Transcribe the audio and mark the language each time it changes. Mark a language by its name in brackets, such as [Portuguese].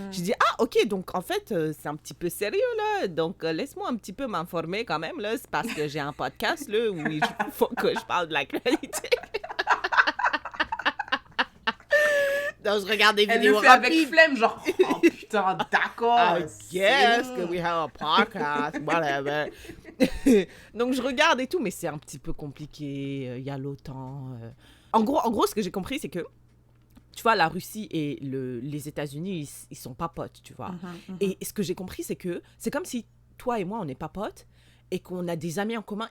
[French] J'ai dit, ah, ok, donc en fait, c'est un petit peu sérieux, là, donc laisse-moi un petit peu m'informer quand même, là, c'est parce que j'ai un podcast, là, où il faut que je parle de l'actualité. Donc, je regarde des vidéos rapides. Elle le fait avec flemme, genre, oh putain, d'accord. [English] I guess que we have a podcast, whatever. [French] Donc, je regarde et tout, mais c'est un petit peu compliqué. Il y a l'OTAN. En gros, ce que j'ai compris, c'est que, tu vois, la Russie et les États-Unis, ils sont pas potes, tu vois. Et ce que j'ai compris, c'est que c'est comme si toi et moi, on n'est pas potes et qu'on a des amis en commun.